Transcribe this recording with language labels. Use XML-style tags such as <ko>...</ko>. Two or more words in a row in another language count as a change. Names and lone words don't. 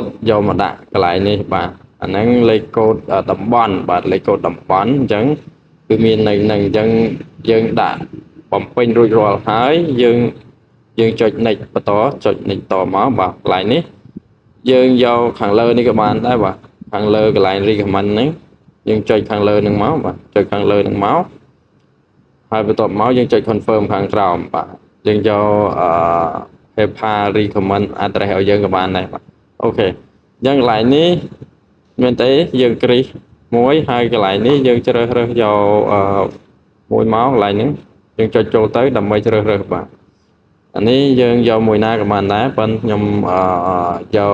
<km>យកមកដាក់កន្លែងនេះបាទអាហ្នឹងលេខកូដតំបន់បាទលេខកូដតំបន់អញ្ចឹងគឺមាននៅនឹងអញ្ចឹងយើងដាក់បំពេញរួចរាល់ហើយយើងចុច next បន្តចុច next តមកបាទកន្លែងនេះយើងយកខាងលើនេះក៏បានដែរបាទខាងលើកន្លែង recommend ហ្នឹងយើងចុចខាងលើនឹងមកបាទចុចខាងលើនឹងមកហើយបន្ទាប់មកយើងចុច confirm ខាងក្រោមបាទយើងយក</km> <en>paper recommend address</en> <km>ឲ្យយើងក៏បានដែរបាទអូខេអញ្ចឹងកន្លែងនេះមែនទេយើងគ្រីសមួយហើយកន្លែងនេះយើងជ្រើសរើសយកមួយមកកន្លែងហ្នឹងយើងចុចចូលទៅដើម្បីជ្រើសរើសបាទអានេះយើងយកមួយណាក៏បានដែរប៉ុន្តែខ្ញុំយក</km>